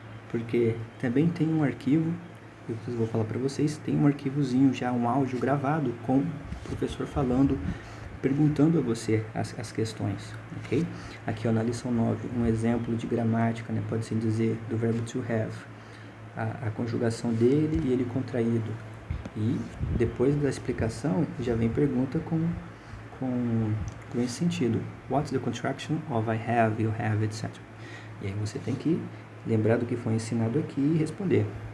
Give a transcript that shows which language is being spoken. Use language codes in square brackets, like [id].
[pt] Porque também tem um arquivo, eu vou falar para vocês, tem um arquivozinho já, um áudio gravado com o professor falando, perguntando a você as questões, ok? Aqui ó, na lição 9, um exemplo de gramática, né, pode-se dizer, do verbo to have. A conjugação dele e ele contraído. E depois da explicação, já vem pergunta com esse sentido. [en] What's the contraction of I have, you have, etc. [pt] E aí você tem que lembrar do que foi ensinado aqui e responder.